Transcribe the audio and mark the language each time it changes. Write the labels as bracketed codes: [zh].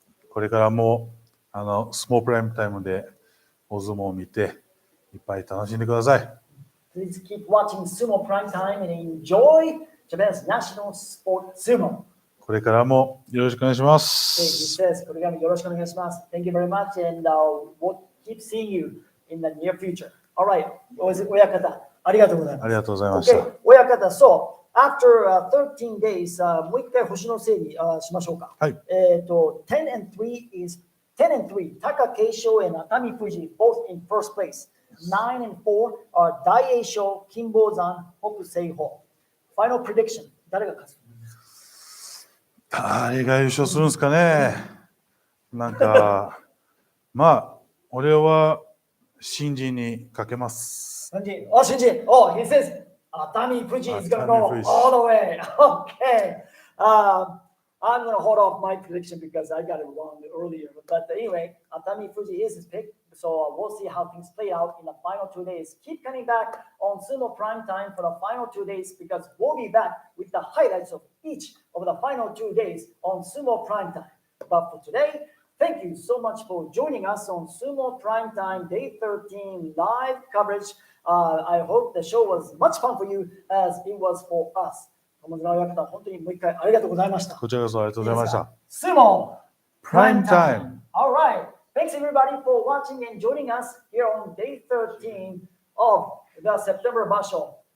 [ja] これからもスモープライムタイムでお相撲を見ていっぱい楽しんでください。 [en] Please keep watching Sumo Prime Time and enjoy Japan's national sport sumo. [ja] これからもよろしくお願いしま [en] He [ja] す。 [en] says, [ja] これからもよろしくお願いします。 [en] Thank you very much, and we'll keep seeing you in the near future. All right, [ja] 親方、ありがとうございます。ありがとうございました。 [en] Okay, [ja] 親方、 [en] so after 13 days, [ja] もう一回星の整理しましょうか。はい。 [en] 10 and 3 is 10 and 3, Takakesho and Atamifuji both in first place. 9 and 4 are Daishoho, Kinbozan, HOKUSEIHO. Final prediction. [ja] 誰が勝つ？誰が優勝するんですかね。なんかまあ俺は新人にかけます。新人。Oh, 新人。 [en] Oh, he says Atamifuji is going to go all the way. Okay. I'm going to hold off my prediction because I got it wrong earlier. But anyway, Atamifuji is his pick. So we'll see how things play out in the final 2 days. Keep coming back on Sumo Prime Time for the final 2 days because we'll be back with the highlights of each of the final 2 days on Sumo Prime Time. But for today, thank you so much for joining us on Sumo Prime Time Day 13 live coverage. I hope the show was much fun for you as it was for us. [ja] 友澤親方、本当にもう一回ありがとうございました。こちらこそありがとうございました。 [en] Sumo Prime Time. All right. Thanks everybody for watching and joining us here on day 13 of the September Basho.